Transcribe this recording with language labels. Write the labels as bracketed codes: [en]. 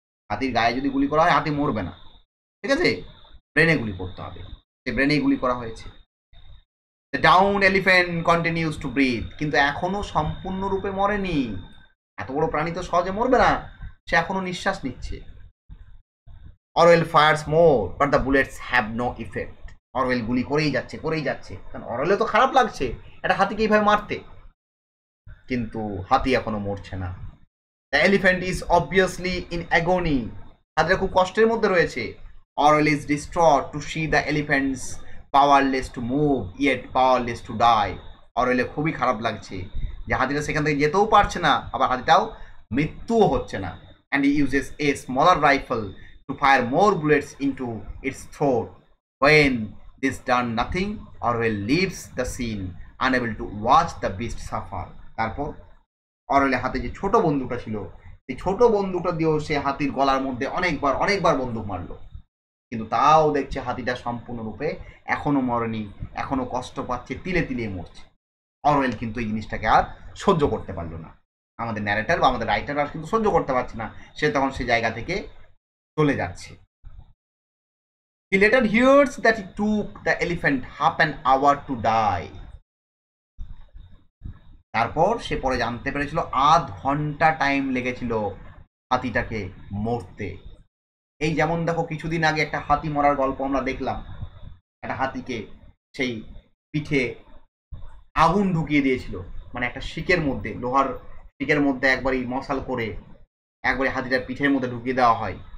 [bn] হাতির গায়ে যদি গুলি করা হয় হাতি মরবে না, ঠিক আছে, ব্রেনে গুলি করতে হবে, সে ব্রেনেই গুলি করা হয়েছে। [en] The down elephant continues to breathe, [bn] কিন্তু এখনো সম্পূর্ণরূপে মরেনি, এত বড় প্রাণী তো সহজে মরবে না, সে এখনো নিঃশ্বাস নিচ্ছে। [en] Orwell fires more but the bullets have no effect. [bn] Orwell গুলি করেই যাচ্ছে, কারণ অরওয়েলে তো খারাপ লাগছে একটা হাতিকে এইভাবে মারতে, কিন্তু হাতি এখনো মরছে না। [en] The elephant is obviously in agony, [bn] হাতিটা খুব কষ্টের মধ্যে রয়েছে। [en] Orwell is distraught to see the elephants powerless to move yet powerless to die. [bn] অরওয়েলে খুবই খারাপ লাগছে যে হাতিটা সেখান থেকে যেতেও পারছে না, আবার হাতিটাও মৃত্যুও হচ্ছে না। [en] And he uses a smaller rifle to fire more bullets into its throat. When this done nothing, Orwell leaves the scene unable to watch the beast suffer. [bn] তারপর অরওয়েলের হাতে যে ছোট বন্দুকটা ছিল, সেই ছোট বন্দুকটা দিয়েও সে হাতির গলার মধ্যে অনেকবার বন্দুক মারলো, কিন্তু তাও দেখছে হাতিটা সম্পূর্ণরূপে এখনো মরেনি, এখনো কষ্ট পাচ্ছে, তিলে তিলে মরছে। অরওয়েল কিন্তু এই জিনিসটাকে আর সহ্য করতে পারলো না, আমাদের ন্যারেটর বা আমাদের রাইটার আর কিন্তু সহ্য করতে পারছে না, সে তখন সে জায়গা থেকে চলে যাচ্ছে। [en] He later hears that it took the elephant half an hour to die. [bn] তারপর সে পরে জানতে পেরেছিল আধ ঘন্টা টাইম লেগেছিল হাতিটাকে মরতে। এই যেমন দেখো কিছুদিন আগে একটা হাতি মরার গল্প আমরা দেখলাম, একটা হাতিকে সেই পিঠে আগুন ঢুকিয়ে দিয়েছিল, মানে একটা শিকের মধ্যে, লোহার শিকের মধ্যে একবারই মশাল করে একবারে হাতিটার পিঠের মধ্যে ঢুকিয়ে দেওয়া হয়।